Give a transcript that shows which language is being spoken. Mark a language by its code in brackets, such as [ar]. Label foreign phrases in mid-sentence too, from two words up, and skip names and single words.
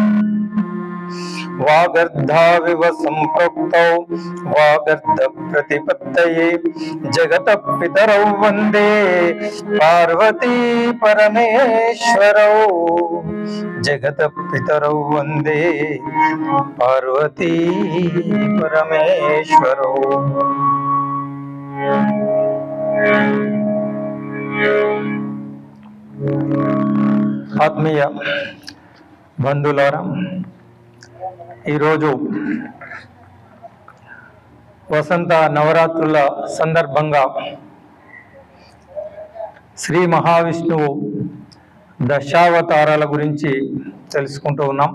[sa] वागर्धाविव सम्पृक्तौ वागर्ध प्रतिपत्तये जगतः पितरौ वन्दे पार्वती परमेश्वरौ जगतः पितरौ वन्दे पार्वती परमेश्वरौ। [te] ఆత్మీయ బంధువులారా, ఈరోజు వసంత నవరాత్రుల సందర్భంగా శ్రీ మహావిష్ణువు దశావతారాల గురించి తెలుసుకుంటూ ఉన్నాం.